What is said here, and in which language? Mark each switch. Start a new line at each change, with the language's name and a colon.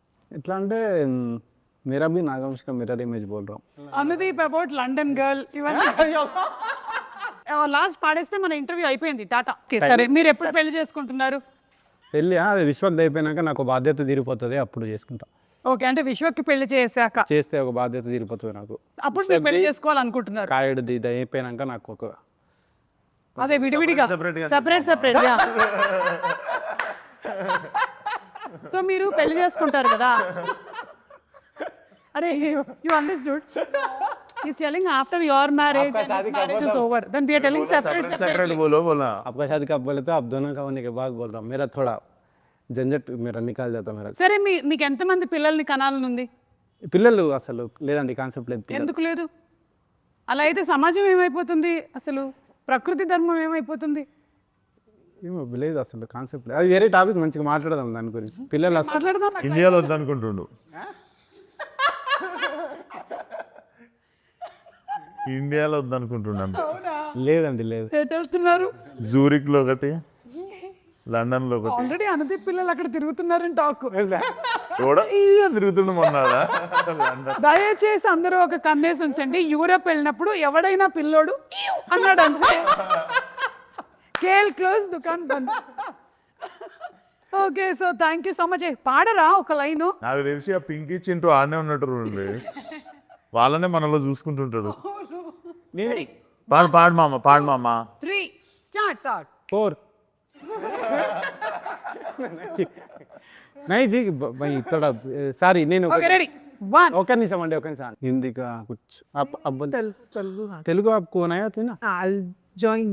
Telugu: ఎట్లా అంటే
Hindi: मेरा भी नागवंशी का मिरर इमेज बोल रहा हूँ.
Telugu: అనుదీప్ అబౌట్ లండన్ గర్ల్ ఇవన్నీ లాస్ట్ పాడేస్తే మన ఇంటర్వ్యూ అయిపోయింది. టాటా. సరే, మీరు ఎప్పుడు పెళ్లి చేసుకుంటున్నారు? పెళ్ళి అది విశ్వక్ అయిపోయినాక నాకు బాధ్యత తీరిపోతుంది, అప్పుడు చేసుకుంటా. ఓకే, అంటే విశ్వక్కి పెళ్లి చేశాక చేస్తే ఒక బాధ్యత తీరిపోతుంది నాకు. అప్పుడు మీరు పెళ్లి చేసుకోవాలనుకుంటున్నారు? కాయడు ఇది అయిపోయినాక నాకు ఒక అదే విడివిడిగా సెపరేట్. సో మీరు పెళ్లి చేసుకుంటారు కదా.
English: అరే, you understood? He's telling after your marriage and his marriage is over, then we are telling separate.
Hindi: बोलो आपका शादी कब बोले तो आप दोनों का होने के बाद बोल रहा हूँ. मेरा थोड़ा झंझट मेरा निकाल जाता मेरा.
Telugu: సరే, మీకు ఎంతమంది పిల్లల్ని కనాలని ఉంది? పిల్లలు అసలు లేదండి, కాన్సెప్ట్ లేదు. ఎందుకు లేదు? అలా అయితే సమాజం ఏమైపోతుంది? అసలు ప్రకృతి ధర్మం ఏమైపోతుంది? ఏమో లేదు, అసలు కాన్సెప్ట్ లేదు. అది వేరే టాపిక్, మంచిగా మాట్లాడదాం దాని గురించి. పిల్లలు అసలు మాట్లాడదాం. ఇండియాలో వద్దనుకుంటుండు. ఇండియాలో వద్దనుకుంటున్నాను. లేదండి లేదు. ఎటు వెళ్తున్నారు? జూరిక్లో ఒకటి, లండన్లో ఒకటి. ఆల్రెడీ అనతి పిల్లలు అక్కడ తిరుగుతున్నారని టాక్. కూడా తిరుగుతుండే మొన్నాడా లండన్. దయచేసి అందరూ ఒక కన్నేసి ఉంచండి. యూరప్ వెళ్ళినప్పుడు ఎవడైనా పిల్లోడు అన్నాడు అంటే
Hindi: కేల్ క్లోజ్ దుకాన్ బంద్.
English: Okay, so thank you so much.
Telugu: పాడరా ఒక లైను? నాకు తెలిసి ఆ పింకీ చింటూ ఆడనే ఉన్నట్టు వాళ్ళనే మనలో చూసుకుంటుంటాడు. పాడు పాడు మామ, పాడు మామ. 3 స్టార్ట్.
Hindi: 4 नहीं जी भाई थोड़ा
Telugu: సారీ నేను ఓకే రెడీ 1 ఒక నిమిషం అండి, ఒక నిమిషం. హిందీగా
Hindi: कुछ अब తెలుగు आपको आया था ना?
English: I'll join.